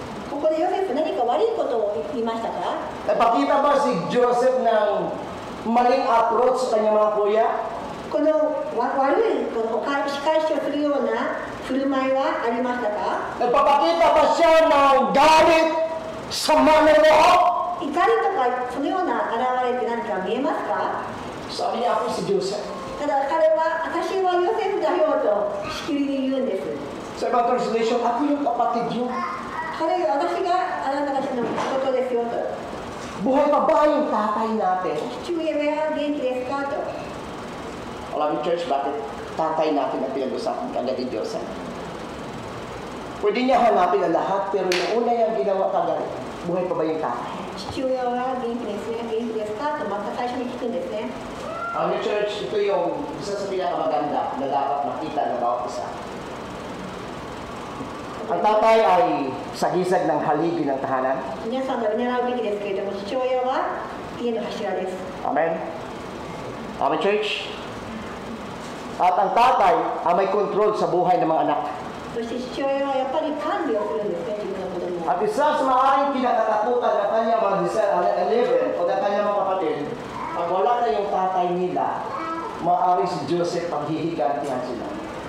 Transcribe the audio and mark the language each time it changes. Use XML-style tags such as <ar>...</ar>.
<ja>ここでヨセフ何か悪いことを言いましたか？</ja> <tl>Nagpakita ba si Joseph ng maling approach sa kanyang mga kuya?</tl> <ja>この悪いこの仕返しをするような振る舞いはありましたか？</ja> <tl>Nagpapakita ba siya ng galit sa manloloko?</tl> <ja>怒りとかそのような現れって何か見えますか？</ja> <tl>Sabi niya, ako si Joseph.</tl> <ja>ただ彼は私はヨセフだよとしきりに言うんです。</ja> <tl>Sa ibang translation, ako yung kapatid niyo.</tl> <ja>私があなたたちのことですよと。</ja> <tl>Buhay pa ba yung tatay natin?</tl> <ja>父親は元気ですかと。</ja> <tl>Alam niyo, church, bakit tatay natin ang pinag-usapan kagad ni Joseph? Pwede niya hanapin ang lahat, pero yung una niyang ginawa kagad, buhay pa ba yung tatay?</tl> <ja>父親は元気ですね、元気ですかとまた最初に聞くんですね。</ja> <tl>Alam niyo, church, ito yung isa sa pinakamaganda na dapat makita ng bawat isa. Ang tatay ay sagisag ng haligi ng tahanan.</tl> <ja>皆さんが見習うべきですけれども、父親は家の柱です。</ja> <tl>Amen? Amen, church? At ang tatay ay may control sa buhay ng mga anak.</tl> <ja>そして父親はやっぱり管理をするんですね、自分の子供を。</ja> <tl>At isa sa maaaring kinatatakutan ng kanyang mga 11 o ng kanyang mga kapatid, pag wala na yung tatay nila, maaaring si Joseph paghihigantihan sila.</tl>